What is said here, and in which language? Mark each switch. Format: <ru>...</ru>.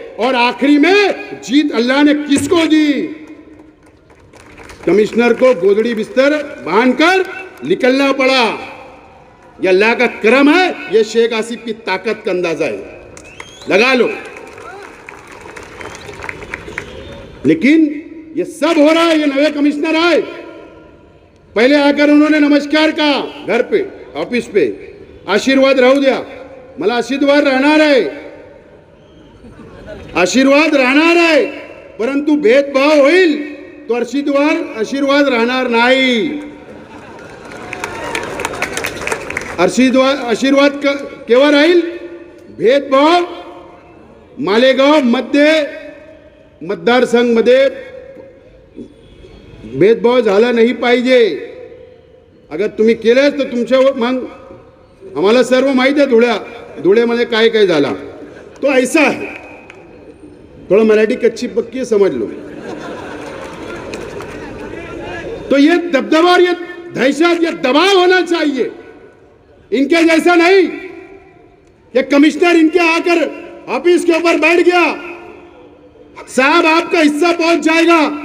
<hi>और आखिरी में जीत अल्लाह ने किसको दी? कमिश्नर को गोदड़ी बिस्तर बांधकर निकलना पड़ा। ये अल्लाह का करम है, ये शेख आसिफ की ताकत का अंदाजा है, लगा लो। लेकिन ये सब हो रहा है, ये नए कमिश्नर आए, पहले आकर उन्होंने नमस्कार कहा घर पे, ऑफिस पे,</hi> <mr>आशीर्वाद राहू द्या, मला आशीर्वाद राहणार आहे, आशीर्वाद राहणार आहे, परंतु भेदभाव होईल तो आशीर्वाद राहणार नाही। आशीर्वाद केव्हा राहील? भेदभाव मालेगाव मध्ये मतदारसंघ मध्ये भेदभाव झाला नाही पाहिजे। अगर तुम्ही केलेच तर तुमच्या मग आम्हाला सर्व माहिती आहे धुळेमध्ये काय काय झाला।</mr> <hi>तो ऐसा है, थोड़ा मराठी कच्ची पक्की समझ लो। तो ये दबदबा और ये दहशत, ये दबाव होना चाहिए, इनके जैसा नहीं। ये कमिश्नर इनके आकर ऑफिस के ऊपर बैठ गया, साहब आपका हिस्सा पहुंच जाएगा।</hi>